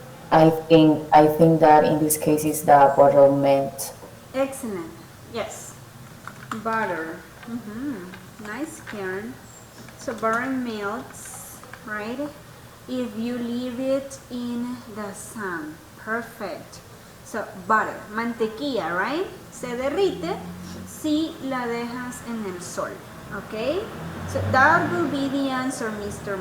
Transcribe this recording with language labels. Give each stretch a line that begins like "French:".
English: I think that in this case is the bottle meant. Excellent. Yes. Butter. Nice, Karen. So butter melts, right? If you leave it in the sun. Perfect. So butter, mantequilla, right?
Spanish: Se derrite si la dejas en el sol.
English: Okay? So that will be the answer, Mr.